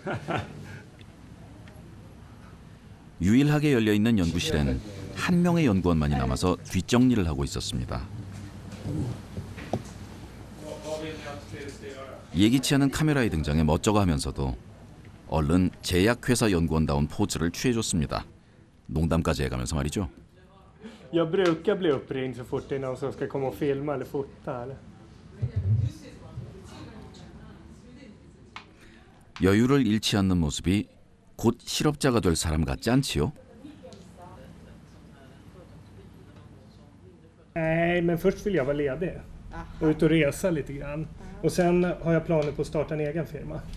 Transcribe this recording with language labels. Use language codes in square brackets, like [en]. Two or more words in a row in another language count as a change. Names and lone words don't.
[ko] 유일하게 열려있는 연구실엔 한 명의 연구원만이 남아서 뒷정리를 하고 있었습니다. 예기치 않은 카메라의 등장에 멋쩍어하면서도 얼른 제약회사 연구원다운 포즈를 취해줬습니다. 농담까지 해가면서 말이죠. [sv] Jag brukar bli uppringd så fort det är någon som ska komma och filma eller fota. Eller? [ko] 여유를 잃지 않는 모습이 곧 실업자가 될 사람 같지 않지요? [sv] Nej, men först vill jag vara ledig och ut och resa lite grann. Och sen har jag planer på att starta en egen firma.